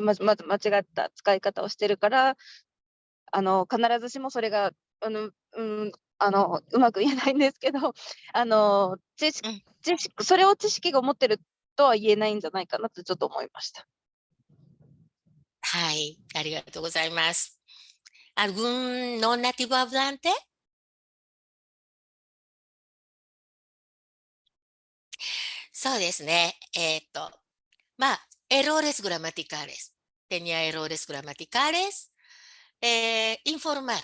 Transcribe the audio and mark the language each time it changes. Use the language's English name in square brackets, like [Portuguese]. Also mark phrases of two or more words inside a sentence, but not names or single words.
[Japanese] まず間違った使い方をしてるから、必ずしもそれがうまく言えないんですけど、知識それを知識が持ってるとは言えないんじゃないかなとちょっと思いました。はい、ありがとうございます。 [Spanish] ¿Algún no nativo hablante? Sí, es, errores gramaticales. Tenía errores gramaticales. Informar.